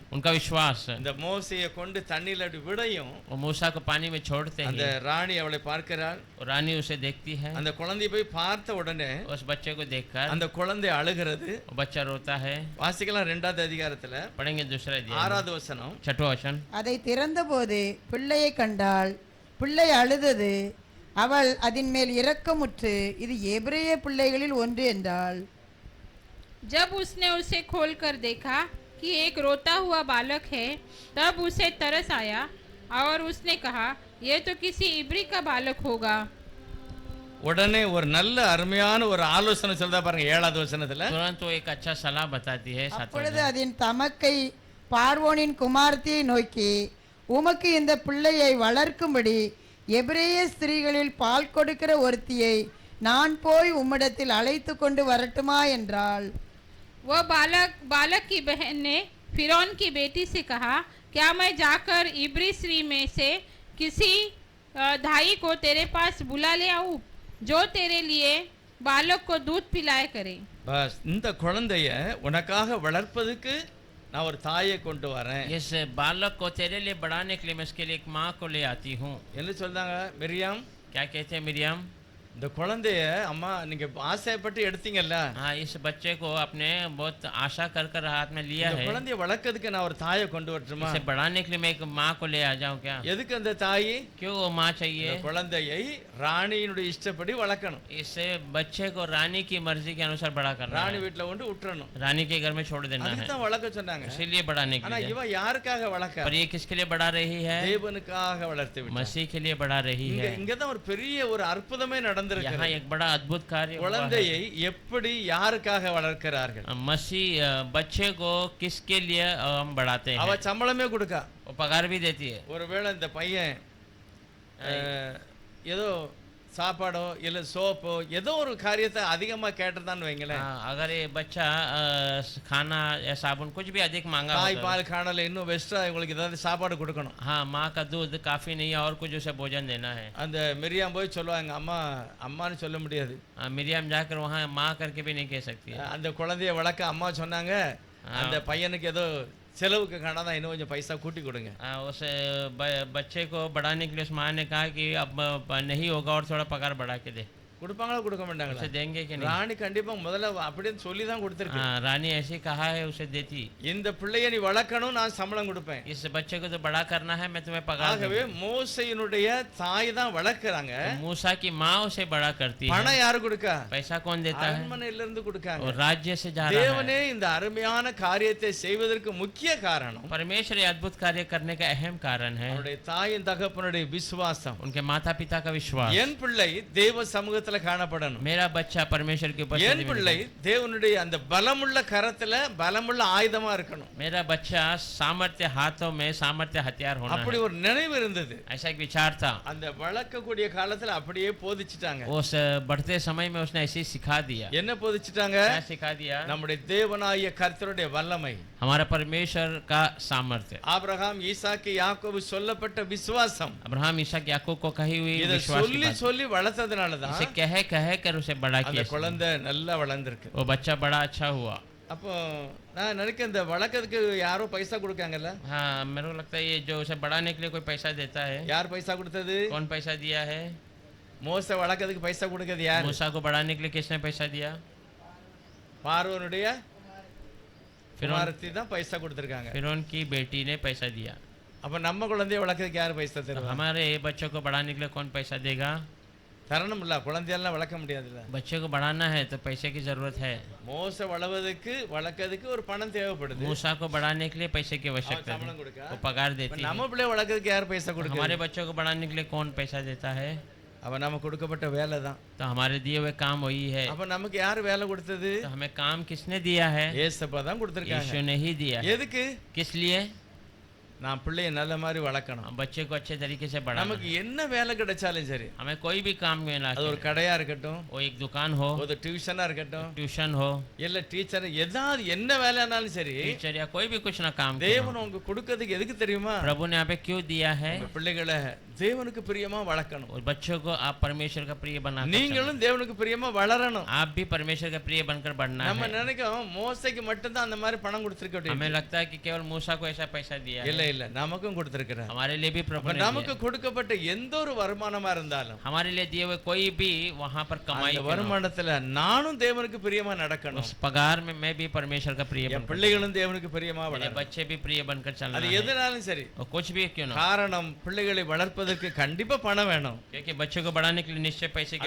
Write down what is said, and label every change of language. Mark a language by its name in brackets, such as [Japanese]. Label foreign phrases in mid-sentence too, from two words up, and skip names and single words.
[Hindi] उनका विश्वास, [Tamil] இந்த மோசையை கொண்டு தண்ணியில அப்படி விடையும் [Hindi] वो मूसा को पानी में छोड़ते [Tamil] அந்த [Hindi] हैं। [Tamil] ராணி அவளை பார்க்கிறாள். [Hindi] रानी उसे देखती है, [Tamil] அந்த குழந்தையை போய் பார்த்த உடனே [Hindi] उस बच्चे को देखकर [Tamil] அந்த குழந்தை அழுகிறது. [Hindi] वो बच्चा रोता है। [Tamil] வாசிக்கலாம் 2வது அதிகாரத்துல [Hindi] पढ़ेंगे दूसरा अध्याय [Tamil] 6வது வசனம். [Hindi] 6वां वचन। [Tamil] அதை திறந்தபோது பிள்ளையை கண்டாள், பிள்ளை அழுதது. அவள் அதின் மேல் இரக்கமுற்று, இது எபிரேய பிள்ளைகளில் ஒன்று என்றாள். [Hindi] जब उसने उसे खोलकर देखा कि एक रोता हुआ बालक है, तब उसे तरस आया और उसने कहा, यह तो किसी इब्री का बालक होगा। [Tamil] உடனே ஒரு நல்ல அருமையான ஒரு ஆலோசனை சொல்றா பாருங்க 7வது வசனத்துல. [Hindi] तुरंत वो एक अच्छा सलाह बताती है। 7वां [Tamil] அப்பொழுது [Hindi] वचन। [Tamil] அதன் தமக்கை பார்வோனின் குமாரத்தியை நோக்கி, உமக்கு இந்த பிள்ளையை வளர்க்கும்படி எபிரேய ஸ்திரீகளில் பால் கொடுக்கிற ஒருத்தியை நான் போய் உம்மிடத்தில் அழைத்து கொண்டு வரட்டுமா என்றாள். [Hindi] वह बालक की बहन ने फिरौन की बेटी से कहा, क्या मैं जाकर इब्री स्त्री में से किसी धाई को तेरे पास बुला ले आऊं, जो तेरे लिए बालक को दूध पिलाए करे। [Tamil] பஸ் இந்த குழந்தைய உனக்காக வளர்ப்பதுக்கு நான் ஒரு தாயை கொண்டு வரேன். [Hindi] इस बालक को तेरे लिए बढ़ाने के लिए मैं इसके लिए एक माँ को ले आती हूँ। [Tamil] என்ன சொல்றாங்க மிரியாம்? [Hindi] क्या कहते हैं मिरियम? [Tamil] இந்த குழந்தைய அம்மா நீங்க ஆசைப்பட்டு எடுத்தீங்கல்ல, [Hindi] हाँ, इस बच्चे को अपने बहुत आशा कर कर हाथ में लिया [Tamil] இந்த [Hindi] है। [Tamil] குழந்தைய வளர்க்கிறதுக்கு நான் ஒரு தாயை கொண்டு வரட்டுமா? [Hindi] इसे बढ़ाने के लिए मैं एक माँ को ले आ जाऊँ क्या? [Tamil] எதுக்கு அந்த தாய்? [Hindi] क्यों वो माँ [Tamil] இந்த [Hindi] चाहिए? [Tamil] குழந்தையை ராணியினுடைய இஷ்டப்படி வளர்க்கணும். [Hindi] इसे बच्चे को रानी की मर्जी के अनुसार बड़ा करना [Tamil] ராணி [Hindi] है। [Tamil] வீட்டுல கொண்டு விட்டுறணும். [Hindi] रानी के घर में छोड़ देना है, [Tamil] அதுதான் வளர்க்க சொன்னாங்க. [Hindi] इसीलिए बढ़ाने के [Tamil] ஆனா [Hindi] लिए। [Tamil] இவ யாருக்காக வளர்க்க? [Hindi] पर ये किसके लिए बढ़ा रही है? [Tamil] தேவனுக்காக வளர்த்து விட்டார். [Hindi] मसीह के लिए बढ़ा रही है। [Tamil] இங்கதான் ஒரு பெரிய ஒரு அற்புதமே நடந்து நடந்திருக்கிறது. [Hindi] यहाँ एक बड़ा अद्भुत कार्य हुआ है। [Tamil] குழந்தையை எப்படி யாருக்காக வளர்க்கிறார்கள்? [Hindi] मसीह बच्चे को किसके लिए हम बढ़ाते हैं? [Tamil] அவ சம்பளமே கொடுக்கா. [Hindi] वो पगार भी देती है। [Tamil] ஒருவேளை இந்த பையன் ஏதோ சாப்பாடோ இல்ல சோப்போ ஏதோ ஒரு காரியத்தை அதிகமா கேட்டதான்னு வைங்களேன், [Hindi] अगर ये बच्चा खाना या साबुन कुछ भी अधिक मांगा [Tamil] தாய் [Hindi] होगा, [Tamil] பால் காணல இன்னும் வெஸ்டா இவங்களுக்கு ஏதாவது சாப்பாடு கொடுக்கணும். [Hindi] हाँ माँ का दूध काफी नहीं है और कुछ उसे भोजन देना है। [Tamil] அந்த மிரியாம் போய் சொல்லுவாங்க, அம்மா அம்மான்னு சொல்ல முடியாது, [Hindi] मिरियम जाकर वहाँ माँ करके भी नहीं कह सकती है। [Tamil] அந்த குழந்தைய வளர்க்க அம்மா சொன்னாங்க, அந்த பையனுக்கு ஏதோ செலவுக்கு காணாதான் இன்னும் கொஞ்சம் பைசா கூட்டி கொடுங்க. [Hindi] उस बच्चे को बढ़ाने के लिए उस माँ ने कहा कि अब नहीं होगा और थोड़ा पगार बढ़ा के दे। [Tamil] கொடுப்பாங்களா கொடுக்க மாட்டாங்களா? [Hindi] उसे देंगे कि नहीं? [Tamil] ராணி கண்டிப்பா முதல்ல அப்படின்னு சொல்லி தான் கொடுத்திருக்கு. [Hindi] हाँ रानी ऐसे कहा है उसे देती। [Tamil] இந்த பிள்ளையை நீ வளர்க்கணும், நான் சம்பளம் கொடுப்பேன். [Hindi] इस बच्चे को तो बड़ा करना है, मैं तुम्हें पगार [Tamil] ஆகவே மோசேயினுடைய தாய் தான் வளர்க்கறாங்க. [Hindi] दूंगी। मूसा की माँ उसे बड़ा करती है। [Tamil] பணம் யாரு கொடுக்கா? [Hindi] पैसा कौन देता है? [Tamil] அரண்மனையில இருந்து கொடுக்காங்க. [Hindi] और राज्य से जा रहा है। [Tamil] தேவனே இந்த அருமையான காரியத்தை செய்வதற்கு முக்கிய காரணம் [Hindi] परमेश्वर ये अद्भुत कार्य करने का अहम कारण है [Tamil] அவருடைய தாயின் தகப்பனுடைய விசுவாசம். [Hindi] उनके माता पिता का विश्वास। [Tamil] என் பிள்ளை தேவ சமூகத்துல காணப்படணும். [Hindi] मेरा बच्चा परमेश्वर के उपस्थिति [Tamil] என் [Hindi] में [Tamil] பிள்ளை தேவனுடைய அந்த பலமுள்ள கரத்துல பலமுள்ள ஆயுதமா இருக்கணும். [Hindi] मेरा बच्चा सामर्थ्य हाथों में सामर्थ्य हथियार होना [Tamil] அப்படி [Hindi] है। [Tamil] ஒரு நினைவு இருந்தது. [Hindi] ऐसा एक विचार था। [Tamil] அந்த வளர்க்கக்கூடிய காலத்துல அப்படியே போதிச்சிட்டாங்க. [Hindi] उस बढ़ते समय में उसने ऐसे ही सिखा दिया। [Tamil] என்ன போதிச்சிட்டாங்க? [Hindi] क्या सिखा दिया? [Tamil] நம்முடைய தேவனாகிய கர்த்தருடைய வல்லமை, [Hindi] हमारा परमेश्वर का सामर्थ्य, [Tamil] ஆபிரகாம் ஈசாக்கு யாக்கோபு சொல்லப்பட்ட விசுவாசம், [Hindi] अब्राहम ईसाक याकूब को कही हुई [Tamil] இத [Hindi] विश्वास की [Tamil] சொல்லி [Hindi] बात। [Tamil] சொல்லி வளர்த்ததுனால தான் [Hindi] इसे कह कर उसे बड़ा [Tamil] அந்த [Hindi] किया। [Tamil] குழந்தை நல்லா வளர்ந்திருக்கு. [Hindi] वो बच्चा बड़ा अच्छा हुआ। [Tamil] அப்போ நான் நினைக்கிறேன் இந்த வளர்க்கறதுக்கு யாரோ பைசா கொடுக்காங்கல்ல? [Hindi] हाँ मेरे को लगता है ये जो उसे बढ़ाने के लिए कोई पैसा देता है। [Tamil] யார் பைசா கொடுத்தது? [Hindi] कौन पैसा दिया है? [Tamil] மோசே வளர்க்கறதுக்கு பைசா கொடுக்கிறது யார்? [Hindi] मूसा को बढ़ाने के लिए किसने पैसा दिया? [Tamil] பார்வோனுடைய [Hindi] फिरौन [Tamil] குமாரத்தி தான் பைசா கொடுத்திருக்காங்க. [Hindi] फिरौन की बेटी ने पैसा दिया। [Tamil] அப்ப நம்ம குழந்தைய வளர்க்கறதுக்கு யார் பைசா [Hindi] तो [Tamil] தருவா? [Hindi] हमारे बच्चों को बढ़ाने के लिए कौन पैसा देगा? [Tamil] தரணும் இல்ல, குழந்தையெல்லாம் வளர்க்க முடியாதுல்ல. [Hindi] बच्चे को बढ़ाना है तो पैसे की जरूरत है। [Tamil] மோசே வளர்க்கறதுக்கு ஒரு பணம் தேவைப்படுது. [Hindi] मूसा को बढ़ाने के लिए पैसे की [Tamil] அவன் [Hindi] आवश्यकता थी, [Tamil] சம்பளம் கொடுக்க. [Hindi] वो पगार [Tamil] இப்ப [Hindi] देती है। [Tamil] நம்ம பிள்ளை வளர்க்கறதுக்கு யார் பைசா [Hindi] हमारे [Tamil] கொடுக்குறது? [Hindi] बच्चों को बढ़ाने के लिए कौन पैसा देता है? [Tamil] அவ நமக்கு கொடுக்கப்பட்ட வேலை தான். [Hindi] तो हमारे दिए हुए काम वही है। [Tamil] அப்ப நமக்கு யார் வேலை கொடுத்தது? [Hindi] तो हमें काम किसने दिया है? [Tamil] ஏசப்பா தான் கொடுத்திருக்காங்க. [Hindi] यीशु ने ही दिया है। [Tamil] எதுக்கு? [Hindi] किस लिए? [Tamil] நான் பிள்ளைய நல்ல மாதிரி வளர்க்கணும். [Hindi] हम बच्चे को अच्छे तरीके से बढ़ाना [Tamil] நமக்கு [Hindi] है। [Tamil] என்ன வேலை கிடைச்சாலும் சரி, [Hindi] हमें कोई भी काम में ना [Tamil] அது ஒரு கடையா இருக்கட்டும், [Hindi] वो एक दुकान हो, [Tamil] ஒரு டியூஷனா இருக்கட்டும், [Hindi] ट्यूशन हो, [Tamil] இல்ல டீச்சர், ஏதாவது என்ன வேலைனாலும் சரி, [Hindi] टीचर या कोई भी कुछ ना काम क्यों ना [Tamil] தேவன் [Hindi] हो। [Tamil] உங்களுக்கு கொடுக்கிறதுக்கு எதுக்கு தெரியுமா? [Hindi] प्रभु ने यहाँ पे क्यों दिया है? [Tamil] உங்க பிள்ளைகளை தேவனுக்கு பிரியமா வளர்க்கணும். [Hindi] और बच्चों को आप परमेश्वर का प्रिय बना, [Tamil] நீங்களும் தேவனுக்கு பிரியமா வளரணும். [Hindi] आप भी परमेश्वर का प्रिय बनकर बढ़ना [Tamil] நம்ம [Hindi] है। [Tamil] நினைக்கிறோம் மோசைக்கு மட்டும் தான் அந்த மாதிரி பணம் கொடுத்திருக்க [Hindi] हमें [Tamil] அப்படின்னு. [Hindi] लगता है कि केवल मूसा को ऐसा पैसा दिया [Tamil] இல்ல [Hindi] है। [Tamil] இல்ல, நமக்கும் கொடுத்திருக்கிறார். [Hindi] हमारे लिए भी प्रभु [Tamil] அப்ப [Hindi] ने [Tamil] நமக்கு [Hindi] दिया। [Tamil] கொடுக்கப்பட்ட எந்த ஒரு வருமானமா இருந்தாலும் [Hindi] हमारे लिए दिए हुए कोई भी वहाँ पर कमाई [Tamil] அந்த [Hindi] क्यों ना हो, [Tamil] வருமானத்துல நானும் தேவனுக்கு பிரியமா நடக்கணும். [Hindi] उस पगार में मैं भी परमेश्वर का प्रिय [Tamil] என் [Hindi] बनकर, [Tamil] பிள்ளைகளும் தேவனுக்கு பிரியமா [Hindi] मेरे [Tamil] வளரணும். [Hindi] बच्चे भी प्रिय बनकर चलना [Tamil] அது [Hindi] है। [Tamil] எதுனாலும் சரி. [Hindi] और कुछ भी क्यों ना हो, [Tamil] காரணம் பிள்ளைகளை வளர்ப்பதற்கு கண்டிப்பா பணம் வேணும். [Hindi] क्योंकि बच्चे को बढ़ाने के लिए निश्चय पैसे की